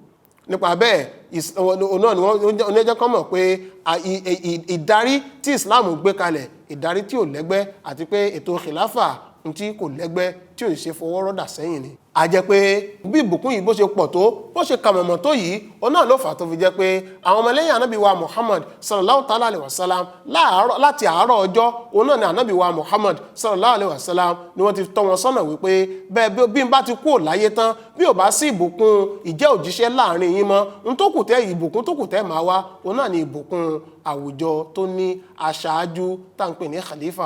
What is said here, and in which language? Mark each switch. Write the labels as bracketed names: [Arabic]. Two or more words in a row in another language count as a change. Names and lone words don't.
[Yoruba] Nípa bẹ́ẹ̀ náà ni wọ́n oníjẹ́ kan mọ̀ pé ìdarí tí Islam gbé kalẹ̀ ìdarí tí ò lẹ́gbẹ́ àti pé ètò khilafa tí kò lẹ́gbẹ́ tí ò ṣe fọwọ́ rọ́dà sẹ́yìn ni. A jẹ́ pé bí ìbùkún yìí bó ṣe pọ̀ tó bó ṣe kàmọ̀mọ̀ tó yìí òun náà ló fà tó fi jẹ́ pé àwọn ọmọlẹ́yìn ànábì wa Muhammad [Arabic] صلى الله تعالى عليه وسلم [Yoruba] láti àárọ̀ ọjọ́ òun náà ni ànábì wa Muhammad [Arabic] صلى الله عليه وسلم [Yoruba] ni wọ́n ti tọ́ wọn sọ́nà wípé bẹ́ẹ̀ bí n bá ti kú láyé tán bí ò bá sí ìbùkún ìjẹ́ òjíṣẹ́ láàrin yín mọ́ ìbùkún tó kù tẹ́ máa wá òun náà ni ìbùkún àwùjọ tó ní aṣáájú tá à ń pè ní khalifa.